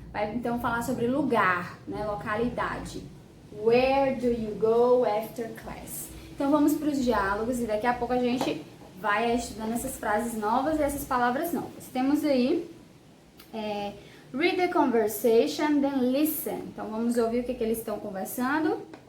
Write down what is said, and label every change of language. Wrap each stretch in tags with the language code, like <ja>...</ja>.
<pt>Vai então falar sobre lugar, né, localidade.</pt> <en>Where do you go after class?</en> <pt>Então vamos para os diálogos e daqui a pouco a gente vai estudando essas frases novas e essas palavras novas. Temos aí</pt> <en>read the conversation, then listen.</en> <pt>Então vamos ouvir o que eles estão conversando.</pt>